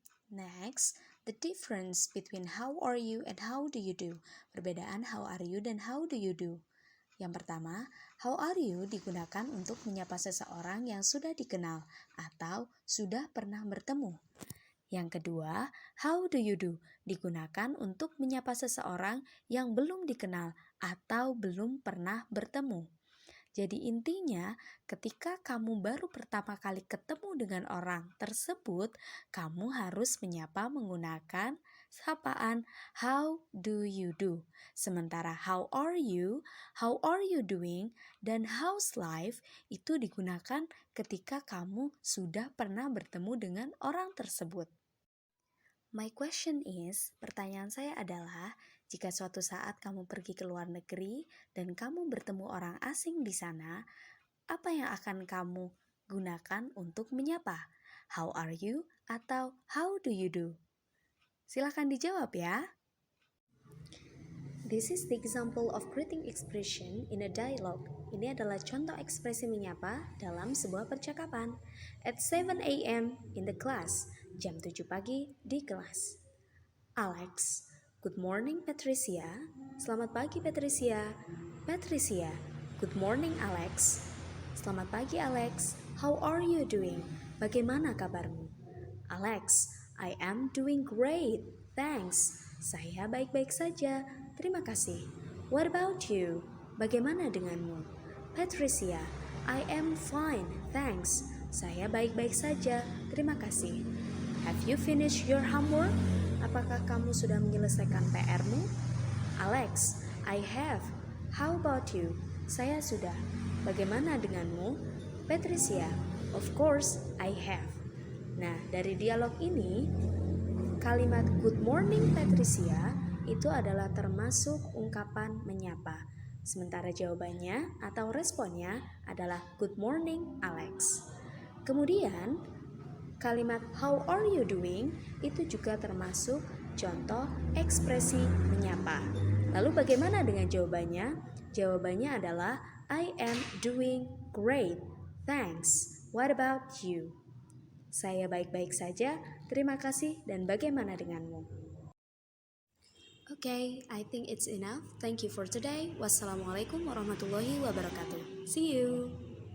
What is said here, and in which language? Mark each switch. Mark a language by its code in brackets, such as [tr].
[en] Next, the difference between how are you and how do you do. [id] Perbedaan [en] how are you [id] dan [en] how do you do. [id] Yang pertama, [en] how are you [id] digunakan untuk menyapa seseorang yang sudah dikenal atau sudah pernah bertemu. Yang kedua, [en] how do you do [id] digunakan untuk menyapa seseorang yang belum dikenal atau belum pernah bertemu. Jadi intinya, ketika kamu baru pertama kali ketemu dengan orang tersebut, kamu harus menyapa menggunakan sapaan [en] how do you do. [id] Sementara [en] how are you doing, [id] dan [en] how's life [id] itu digunakan ketika kamu sudah pernah bertemu dengan orang tersebut. [en] My question is, [id] pertanyaan saya adalah, jika suatu saat kamu pergi ke luar negeri dan kamu bertemu orang asing di sana, apa yang akan kamu gunakan untuk menyapa? [en] How are you [id] atau [en] how do you do? [id] Silakan dijawab ya. [en] This is the example of greeting expression in a dialogue. [id] Ini adalah contoh ekspresi menyapa dalam sebuah percakapan. [en] At 7 a.m. in the class. [id] Jam 7 pagi di kelas. [en] Alex, good morning Patricia. [id] Selamat pagi Patricia. [en] Patricia, good morning Alex. [id] Selamat pagi Alex. [en] How are you doing? [id] Bagaimana kabarmu? [en] Alex, I am doing great. Thanks. [id] Saya baik-baik saja. Terima kasih. [en] What about you? [id] Bagaimana denganmu? [en] Patricia, I am fine. Thanks. [id] Saya baik-baik saja. Terima kasih. [en] Have you finished your homework? [id] Apakah kamu sudah menyelesaikan PR-mu? [en] Alex, I have. How about you? [id] Saya sudah. Bagaimana denganmu? [en] Patricia, of course, I have. [id] Nah, dari dialog ini, kalimat [en] good morning Patricia [id] itu adalah termasuk ungkapan menyapa. Sementara jawabannya atau responnya adalah [en] good morning Alex. [id] Kemudian, kalimat [en] how are you doing [id] itu juga termasuk contoh ekspresi menyapa. Lalu bagaimana dengan jawabannya? Jawabannya adalah [en] I am doing great. Thanks. What about you? [id] Saya baik-baik saja. Terima kasih dan bagaimana denganmu? [en] Okay, I think it's enough. Thank you for today. [ar] Wassalamualaikum warahmatullahi wabarakatuh. [en] See you.